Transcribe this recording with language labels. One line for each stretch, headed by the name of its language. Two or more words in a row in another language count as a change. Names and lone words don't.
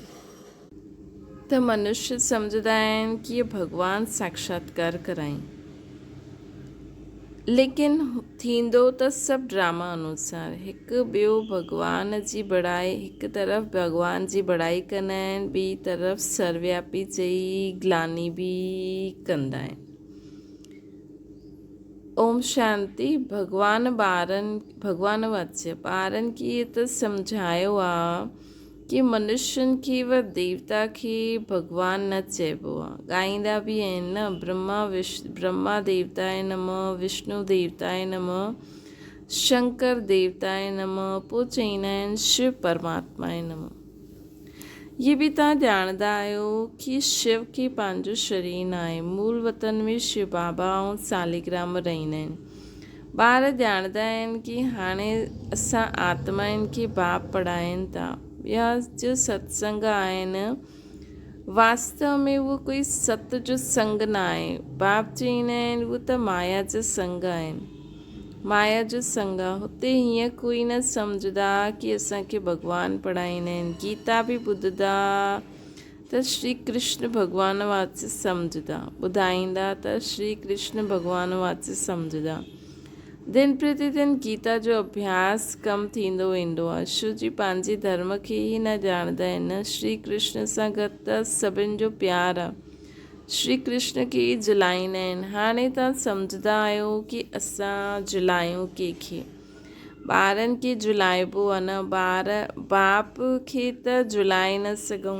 Sindhi: त मनुष्य सम्झंदा आहिनि कि इहे भॻवानु साक्षात्कार कराइनि, लेकिन थींदो त सभु ड्रामा अनुसार। हिकु ॿियो भॻवान जी बड़ाई, हिकु तरफ़ भॻवान जी बड़ाई कंदा आहिनि, ॿी तरफ़ सर्वव्यापी चई ग्लानी बि कंदा आहिनि।
Sanskrit: ओम शांति।
Sindhi: भॻवान वाच्य ॿारनि खे इहे त सम्झायो आहे कि मनुष्यनि खे व देवता खे भॻवान न चइबो आहे। ॻाईंदा बि आहिनि न,
Sanskrit: ब्रह्मा देवताए नमः, विष्णु देवताए नमः, शंकर देवताए नमः,
Sindhi: पोइ चईंदा आहिनि
Sanskrit: शिव परमात्माए नमः।
Sindhi: ये बि तव्हां ॼाणंदा आहियो कि शिव खे पंहिंजो शरीर न आहे। मूल वतन में शिव बाबा ऐं सालिग्राम रहंदा आहिनि। ॿार ॼाणंदा आहिनि कि हाणे असां आत्माउनि खे बाप पढ़ाइनि था। ॿिया जो सत्संग आहिनि, वास्तव में उहो कोई सत जो संग न आहे। बाप चईंदा आहिनि उहो त माया जो संग आहिनि, माया जो संग आहे। हुते हीअं कोई न सम्झंदा कि असांखे भॻवानु पढ़ाईंदा आहिनि। गीता बि ॿुधंदा त श्री कृष्ण भॻवान वाच्य सम्झंदा, ॿुधाईंदा त श्री कृष्ण भॻवान वाच्य सम्झंदा। दिन प्रतिदिन गीता जो अभ्यास कम थींदो वेंदो आहे। शिव जी पंहिंजे धर्म खे ई न ॼाणंदा आहिनि। श्री कृष्ण सां गॾु त सभिनि जो प्यारु आहे। श्री कृष्ण खे ई जलाईंदा आहिनि। हाणे तव्हां सम्झंदा आहियो कि असां जलायूं कंहिंखे। ॿारनि खे जुलाइबो आहे न, बाप खे त जुलाए न सघूं।